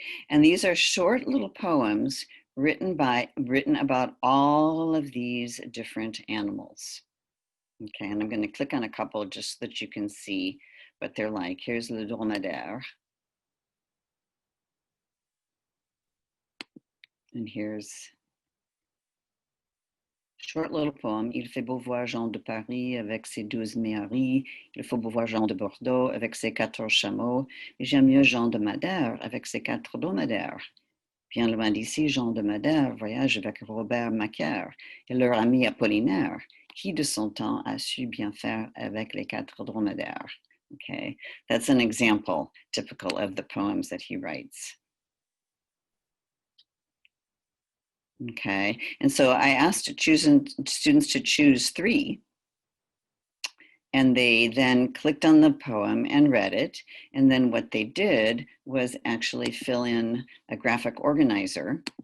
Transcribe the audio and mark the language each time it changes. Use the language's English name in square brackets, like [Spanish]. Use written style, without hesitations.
[English] And these are short little poems written about all of these different animals. Okay, and I'm going to click on a couple just so that you can see what they're like. Here's Le Dromadaire. And here's short little poem. [French] Il fait beau voir Jean de Paris avec ses 12 méharis. Il faut beau voir Jean de Bordeaux avec ses 14 chameaux. Mais j'aime mieux Jean de Madère avec ses 4 dromadaires. Bien loin d'ici, Jean de Madère voyage avec Robert Macaire et leur ami Apollinaire, qui de son temps a su bien faire avec les 4 dromadaires. [English] Okay, that's an example typical of the poems that he writes. Okay, and so I asked students to choose 3, and they then clicked on the poem and read it, and then what they did was actually fill in a graphic organizer.